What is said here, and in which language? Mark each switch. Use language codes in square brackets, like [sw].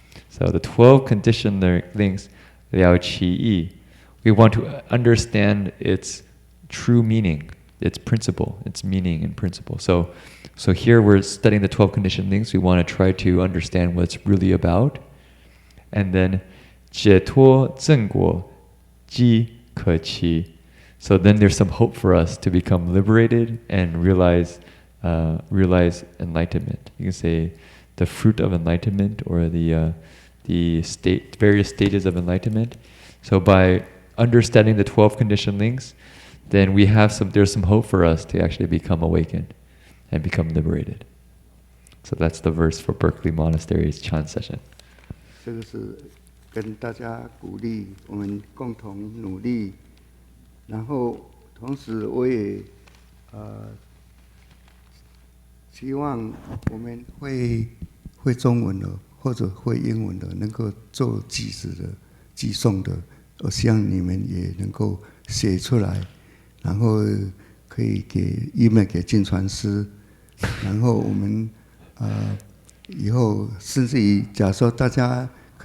[en] So the 12 conditioned links, [zh] 了其意, [en] we want to understand its true meaning, its principle, its meaning and principle. So here we're studying the 12 conditioned links. We want to try to understand what it's really about. And then [zh] 解脱正果即可期. [en] So then there's some hope for us to become liberated and realize enlightenment. You can say the fruit of enlightenment, or the various stages of enlightenment. So by understanding the 12 conditioned links, then there's some hope for us to actually become awakened and become liberated. So that's the verse for Berkeley Monastery's Chan session. [zh] 这个是跟大家鼓励，我们共同努力。然后同时我也希望我们会中文的或者会英文的能够做句子的寄送的，我希望你们也能够写出来，然后可以给 email 给净传师，然后我们以后甚至于假设大家可